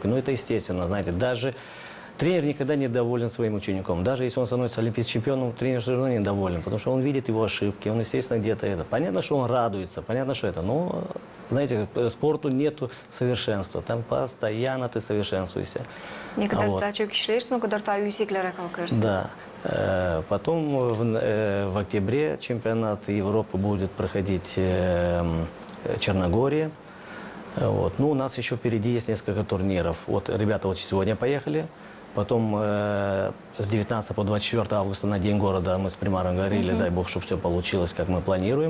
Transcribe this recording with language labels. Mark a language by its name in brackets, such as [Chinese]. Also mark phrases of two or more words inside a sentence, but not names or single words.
[Russian] Ну, это естественно, знаете, даже тренер никогда не доволен своим учеником. Даже если он становится олимпийским чемпионом, тренер все равно недоволен, потому что он видит его ошибки, он, естественно, где-то это. Понятно, что он радуется, понятно, что это, но, знаете, спорту нету совершенства, там постоянно ты совершенствуешься. [Gagauz] Ne kadar daha çok işlersin, o kadar daha yükseklere kalkarsın. [Russian] Да. Потом в октябре чемпионат Европы будет проходить Черногория. Вот. Ну, у нас еще впереди есть несколько турниров. Вот ребята вот сегодня поехали. Потом с 19 по 24 августа на День города мы с примаром говорили, дай бог, чтобы все получилось, как мы планируем.